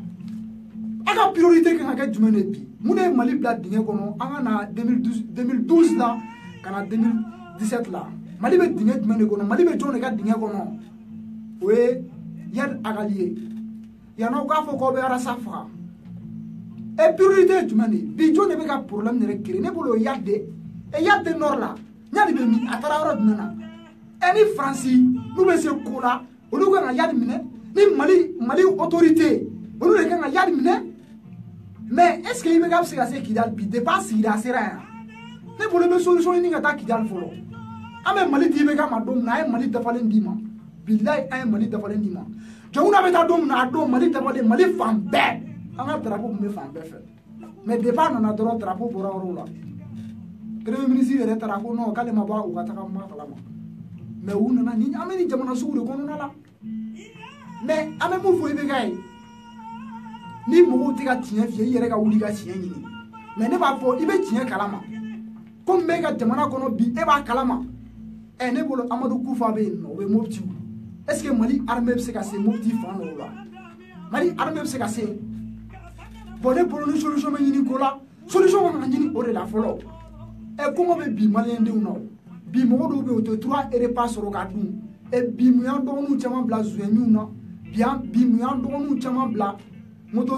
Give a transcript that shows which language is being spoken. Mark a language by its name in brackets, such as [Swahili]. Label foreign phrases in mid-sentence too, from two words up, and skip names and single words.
[Bambara] a ka priorité kan ka kɛ jumɛn de bi mun de ye Mali bila dingɛ kɔnɔ an ka na 2012 la ka na 2017 la Mali bɛ dingɛ jumɛn de kɔnɔ Mali bɛ jɔn de ka dingɛ kɔnɔ o ye Yad Agali ye yan'aw k'a fɔ k'aw bɛ arasa faga [French] et priorité [Bambara] ye jumɛn de ye bi jɔn de bɛ ka problème yɛrɛ créer ne bolo Yad de Yad de Nord la Yad bɛ min a taara yɔrɔ jumɛn na ni Faransi n'u bɛ se ko la olu kan ka Yad minɛ ni Mali autorité olu de kan ka Yad minɛ [French] mais est ce que [Bambara] i bɛ ka se ka se Kidal bi depuis a sigira a sera yan ne bolo bɛ solution ɲini ka taa Kidal fɔlɔ an bɛ Mali di bɛ ka ma don min na a ye Mali dafalen d'i ma bilayi an ye Mali dafalen d'i ma jamana bɛ taa don min na a don Mali dafalen Mali fan bɛɛ an ka drapeau tun bɛ fan bɛɛ fɛ mais depuis a nana dɔrɔn drapeau bɔra yɔrɔw la [French] premier ministre [Bambara] yɛrɛ taara ko non k'ale ma bɔ u ka taga ma kalama mais u nana ni an bɛ ni jamana sugu de kɔnɔna la mais an bɛ mun fɔ i bɛ ka ye ni mɔgɔw tɛ ka tiɲɛ f'i ye i yɛrɛ ka wuli ka tiɲɛ ɲini mais ne b'a fɔ i bɛ tiɲɛ kalama komi bɛ ka jamana kɔnɔ bi e b'a kalama ne bolo Amadu Kufa bɛ yen nɔ o bɛ Mopti [French] est ce que [Bambara] Mali armée bɛ se ka se Mopti fan dɔw la Mali armée bɛ se ka se bon ne bolo ni solution bɛ ɲini ko la solution kan ka ɲini o de la fɔlɔ kɔngɔ bɛ bi maliyɛn denw na bi mɔgɔ dɔw bɛ yen o tɛ 3 repas sɔrɔ ka dun bi mun y'an dɔgɔninw caman bila zuwɛniw na bi mun y'an dɔgɔninw caman bila moto